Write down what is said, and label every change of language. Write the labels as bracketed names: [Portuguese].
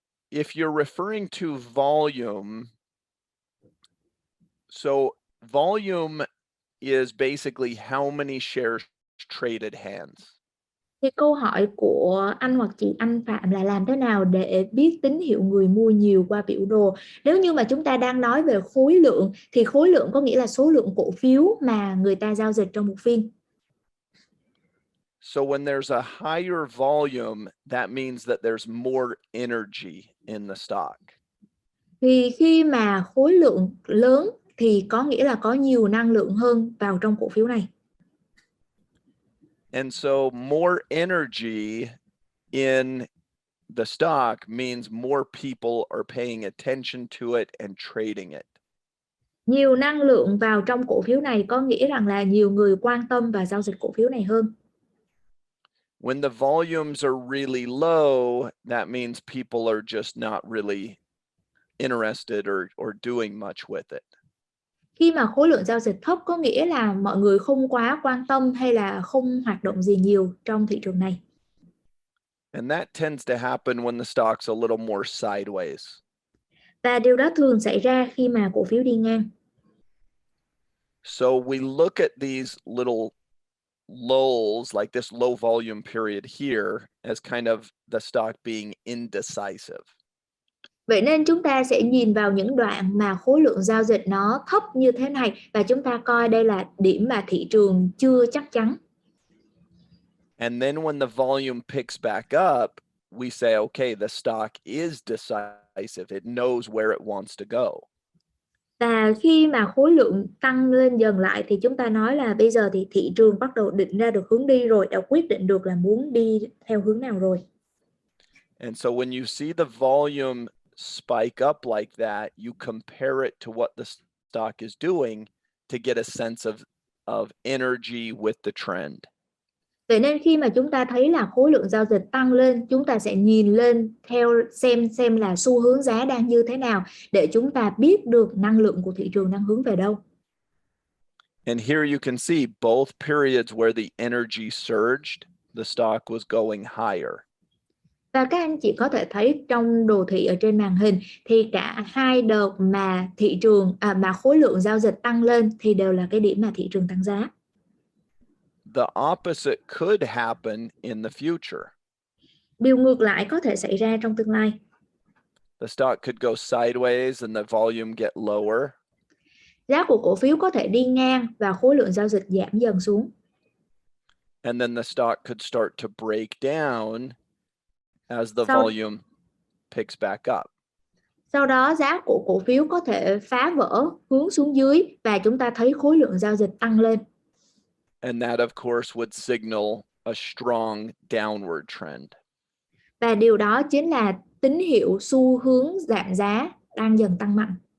[English] If you're referring to volume, so volume is basically how many shares traded hands. [Vietnamese] Thì câu hỏi của anh hoặc chị Anh Phạm là làm thế nào để biết tín hiệu người mua nhiều qua biểu đồ? Nếu như mà chúng ta đang nói về khối lượng thì khối lượng có nghĩa là số lượng cổ phiếu mà người ta giao dịch trong một phiên. [English] So when there's a higher volume, that means that there's more energy in the stock. [Vietnamese] Thì khi mà khối lượng lớn thì có nghĩa là có nhiều năng lượng hơn vào trong cổ phiếu này. [English] And so more energy in the stock means more people are paying attention to it and trading it. [Vietnamese] Nhiều năng lượng vào trong cổ phiếu này có nghĩa rằng là nhiều người quan tâm và giao dịch cổ phiếu này hơn. [English] When the volumes are really low, that means people are just not really interested or doing much with it. [Vietnamese] Khi mà khối lượng giao dịch thấp có nghĩa là mọi người không quá quan tâm hay là không hoạt động gì nhiều trong thị trường này. [English] And that tends to happen when the stock's a little more sideways. [Vietnamese] Và điều đó thường xảy ra khi mà cổ phiếu đi ngang. [English] So we look at these little lulls, like this low volume period here, as kind of the stock being indecisive. [Vietnamese] Vậy nên chúng ta sẽ nhìn vào những đoạn mà khối lượng giao dịch nó thấp như thế này và chúng ta coi đây là điểm mà thị trường chưa chắc chắn. [English] And then when the volume picks back up, we say, okay, the stock is decisive. It knows where it wants to go. [Vietnamese] Và khi mà khối lượng tăng lên dần lại thì chúng ta nói là bây giờ thì thị trường bắt đầu định ra được hướng đi rồi, đã quyết định được là muốn đi theo hướng nào rồi. [English] And so when you see the volume spike up like that, you compare it to what the stock is doing to get a sense of energy with the trend. [Vietnamese] Vậy nên khi mà chúng ta thấy là khối lượng giao dịch tăng lên, chúng ta sẽ nhìn lên theo xem là xu hướng giá đang như thế nào để chúng ta biết được năng lượng của thị trường đang hướng về đâu. [English] And here you can see both periods where the energy surged, the stock was going higher. [Vietnamese] Và các anh chị có thể thấy trong đồ thị ở trên màn hình thì cả hai đợt mà thị trường mà khối lượng giao dịch tăng lên thì đều là cái điểm mà thị trường tăng giá. [English] The opposite could happen in the future. [Vietnamese] Điều ngược lại có thể xảy ra trong tương lai. [English] The stock could go sideways and the volume get lower. [Vietnamese] Giá của cổ phiếu có thể đi ngang và khối lượng giao dịch giảm dần xuống. [English] And then the stock could start to break down as the volume picks back up. [Vietnamese] Sau đó giá của cổ phiếu có thể phá vỡ hướng xuống dưới và chúng ta thấy khối lượng giao dịch tăng lên. [English] And that of course would signal a strong downward trend. [Vietnamese] Và điều đó chính là tín hiệu xu hướng giảm giá đang dần tăng mạnh.